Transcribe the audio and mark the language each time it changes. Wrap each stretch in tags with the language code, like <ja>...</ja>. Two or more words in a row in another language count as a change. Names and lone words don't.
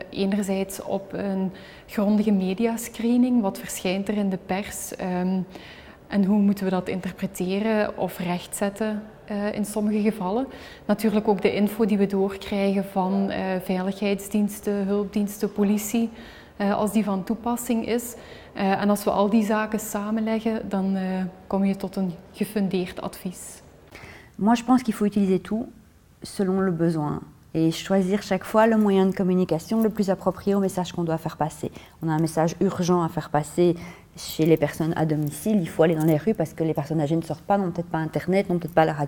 <nl>Enerzijds op een grondige mediascreening, wat verschijnt er in de pers en hoe moeten we dat interpreteren of rechtzetten in sommige gevallen. Natuurlijk ook de info die we doorkrijgen van veiligheidsdiensten, hulpdiensten, politie, als die van toepassing is. En als we al die zaken samenleggen, dan kom je tot een gefundeerd advies.</nl> <fr>Moi, je pense qu'il faut utiliser tout selon le besoin et choisir chaque fois le moyen de communication le plus approprié au message qu'on doit faire passer. On a un message urgent à faire passer chez les personnes à domicile, il faut aller dans les rues parce que les personnes âgées ne sortent pas, n'ont peut-être pas Internet, n'ont peut-être pas la radio.</fr>